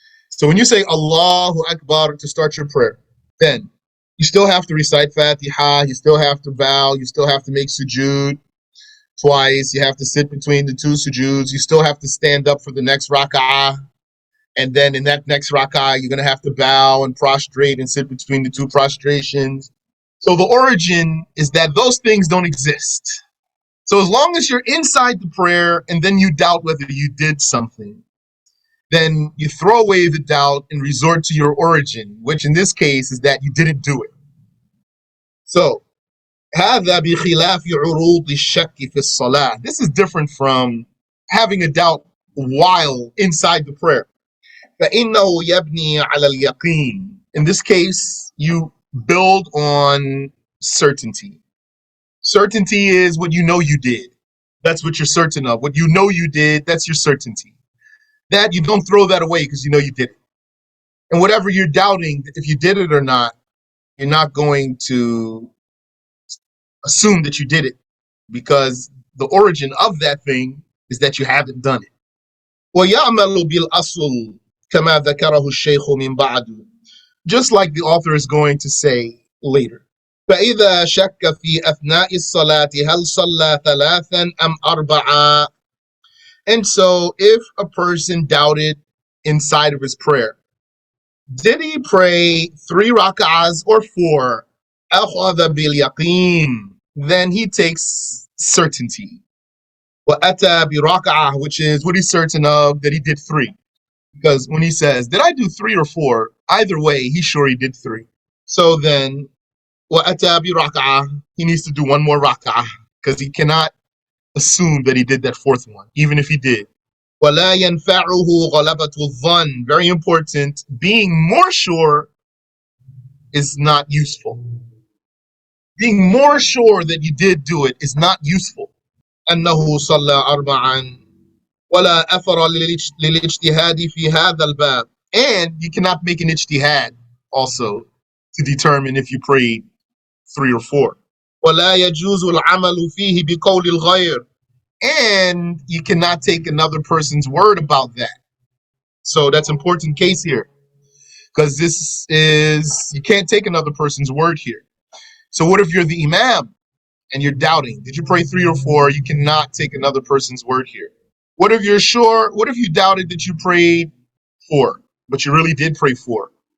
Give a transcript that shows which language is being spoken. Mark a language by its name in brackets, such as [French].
[English] So when you say Allahu Akbar to start your prayer, then you still have to recite Fatiha, you still have to bow, you still have to make sujood twice, you have to sit between the two sujoods, you still have to stand up for the next rak'ah, and then in that next rak'ah, you're going to have to bow and prostrate and sit between the two prostrations. So the origin is that those things don't exist. So as long as you're inside the prayer and then you doubt whether you did something, then you throw away the doubt and resort to your origin, which in this case is that you didn't do it. [Arabic] So, هذا بخلاف عروض الشك في الصلاة. [English] This is different from having a doubt while inside the prayer. [Arabic] فإنه يبني على اليقين. [English] In this case, you build on certainty. Certainty is what you know you did. That's what you're certain of. What you know you did, that's your certainty. That you don't throw that away because you know you did it. And whatever you're doubting, if you did it or not, you're not going to assume that you did it because the origin of that thing is that you haven't done it. [Arabic] وَيَعْمَلُ بِالْأَصْلِ كَمَا ذَكَرَهُ الشَّيْخُ مِنْ بَعْدُ. [English] Just like the author is going to say later. [Arabic] فإذا شك في أثناء الصلاة هل صلى ثلاثا أم أربعة. [English] And so if a person doubted inside of his prayer, did he pray 3 rak'ahs or 4? [Arabic] أخذ باليقين. [English] Then he takes certainty. [Arabic] وأتى بركعة, [English] which is what he's certain of, that he did 3. Because when he says, did I do 3 or 4? Either way, he's sure he did 3. So then, [Arabic] وأتى بركعة, [English] he needs to do 1 more rak'ah because he cannot assume that he did that 4th one, even if he did. [Arabic] وَلَا يَنْفَعُهُ غَلَبَةُ الظَّنِّ. [English] Very important. Being more sure is not useful. Being more sure that you did do it is not useful. [Arabic] أنه صلى 4 ولا أثر للاجتهاد في هذا الباب. [English] And you cannot make an ijtihad also to determine if you prayed 3 or 4. [Arabic] ولا يجوز العمل فيه بقول الغير. [English] And you cannot take another person's word about that. So that's an important case here. Because this is, you can't take another person's word here. So what if you're the imam and you're doubting? Did you pray 3 or 4? You cannot take another person's word here. What if you're sure? What if you doubted that you prayed 4, but you really did pray 4?